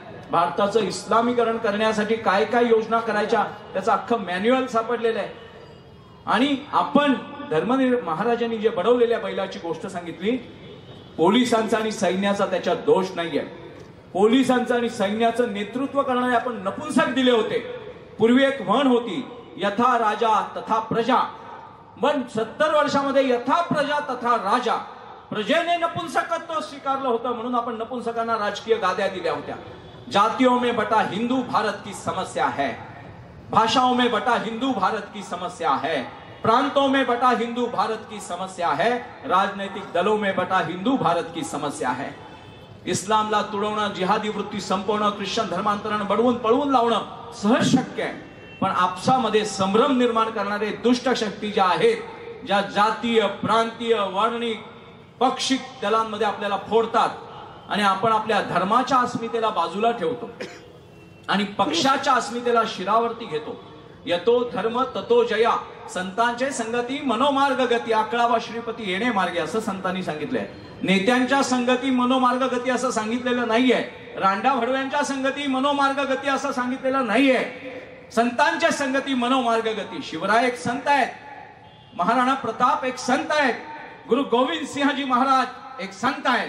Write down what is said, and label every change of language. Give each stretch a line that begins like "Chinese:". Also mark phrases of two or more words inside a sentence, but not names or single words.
Marathi: भारताचं इस्लामीकरण करण्यासाठी काय काय योजना करायच्या त्याचं अख्खं मॅन्युअल सापडलेलं आहे. आणि आपण महाराजांनी जे बडवलेल्या बैलाची गोष्ट सांगितली, पोलिसांचा आणि सैन्याचा त्याच्यात दोष नाहीये. पोलिसांचं आणि सैन्याचं नेतृत्व करणारे आपण नपुंसक दिले होते. पूर्वी एक म्हण होती,
Sanskrit: यथा राजा तथा प्रजा.
Marathi: पण 70 वर्षामध्ये
Sanskrit: यथा प्रजा तथा राजा,
Marathi: प्रजेने नपुंसकत्व स्वीकारलं होतं म्हणून आपण नपुंसकांना राजकीय गाद्या दिल्या होत्या.
Hindi: जातियों में बटा हिंदू भारत की समस्या है, भाषाओं में बटा हिंदू भारत की समस्या है, प्रांतों में बटा हिंदू भारत की समस्या है, राजनैतिक दलों में बटा हिंदू भारत की समस्या है.
Marathi: इस्लामला तुडवणं, जिहादी वृत्ती संपवणं, ख्रिश्चन धर्मांतरण बडवून पळवून लावणं सहज शक्य आहे. पण आपसामध्ये संभ्रम निर्माण करणारे दुष्ट शक्ती ज्या आहेत, ज्या जातीय, प्रांतीय, वर्णिक, पक्षिक दलांमध्ये आपल्याला फोडतात आणि आपण आपल्या धर्माच्या अस्मितेला बाजूला ठेवतो आणि पक्षाच्या अस्मितेला शिरावरती घेतो.
Sanskrit: यतो धर्म ततो जया,
Marathi: संतांचे संगती मनोमार्ग गती, 11वा श्रीपती येणे मार्गे असं संतांनी सांगितलंय. नेत्यांच्या संगती मनोमार्ग गती असं सांगितलेलं नाहीये. रांडा भडव्यांच्या संगती मनोमार्ग गती असं सांगितलेलं नाहीये. संतांच्या संगती मनोमार्ग गती. शिवराय एक संत आहेत, महाराणा प्रताप एक संत आहेत, गुरु गोविंद सिंहजी महाराज एक संत आहेत.